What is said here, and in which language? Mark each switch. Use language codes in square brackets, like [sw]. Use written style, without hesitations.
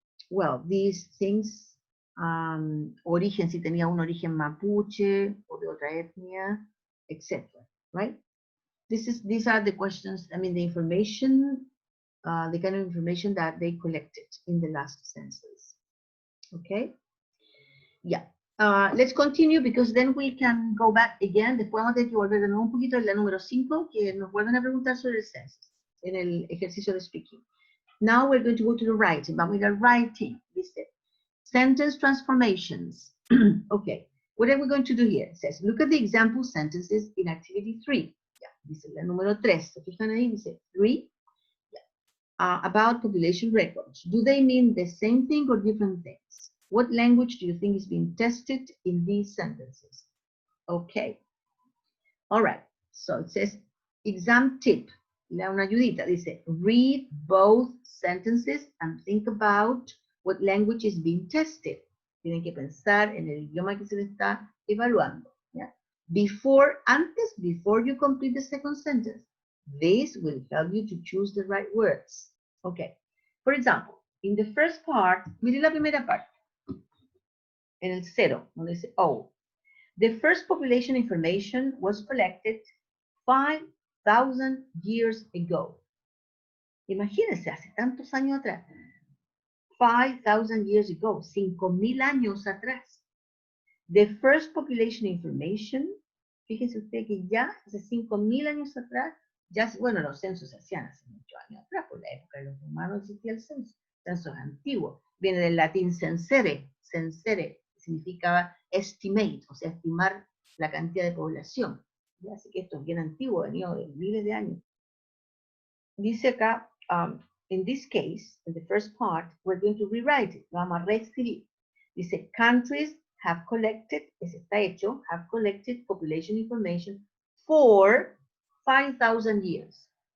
[en] Well, these things, [es] origen, si tenía un origen mapuche o de otra etnia, etc. [en] Right? These are the questions, I mean, the information, the kind of information that they collected in the last census. Okay? Yeah. Let's continue because then we can go back again. [es] Después vamos a tener que volver de nuevo un poquito en la número 5, que nos vuelven a preguntar sobre el census, en el ejercicio de speaking. [en] Now we're going to go to the writing, but with a writing, dice, sentence transformations. Okay, what are we going to do here? It says, look at the example sentences in activity 3. [es] Yeah, dice la número 3. ¿Se fijan ahí? Dice 3. Yeah. [en] About population records. Do they mean the same thing or different things? What language do you think is being tested in these sentences? Okay. All right. So it says, exam tip. [es] Una ayudita. [en] Dice, read both sentences and think about what language is being tested. [es] Tienen que pensar en el idioma que se le está evaluando. [en] Yeah? Before you complete the second sentence. This will help you to choose the right words. Okay. For example, in the first part, [es] mire la primera parte. En el 0, donde dice, [en] oh, the first population information was collected 5 5,000 years ago. [es] Imagínense, hace tantos años atrás. [en] 5,000 years ago, [es] 5,000 años atrás. [en] The first population information, [es] fíjense usted que ya hace 5,000 años atrás, ya, bueno, los censos se hacían hace muchos años atrás, por la época de los romanos existía el censo. El censo es antiguo, viene del latín censere, censere significaba estimate, o sea, estimar la cantidad de población. ¿Ya? Así que esto es bien antiguo, venido de miles de años. Dice acá, [en] in this case, in the first part, we're going to rewrite it. [es] Lo vamos a reescribir. [en] Dice, countries have collected, [es] eso está hecho, [en] have collected population information for 5,000 years.